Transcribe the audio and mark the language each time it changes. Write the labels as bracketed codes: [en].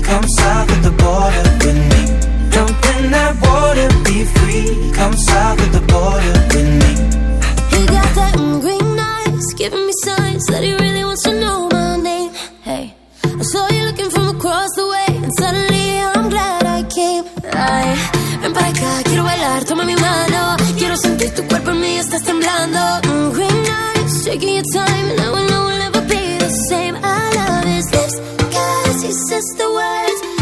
[en] Come south of the border with me. Jump in that water, be free. Come south of the border with me. He got that green eyes, giving me signs that he really wants to know my name. Hey, I saw you looking from across the way, and suddenly I'm glad I came. [es] Ay, ven para acá, quiero bailar, toma mi mano. Quiero sentir tu cuerpo en mí, estás temblando. [en] Green eyes, taking your time, and I will know we'll never be the same. I love his lips, cause he says the words.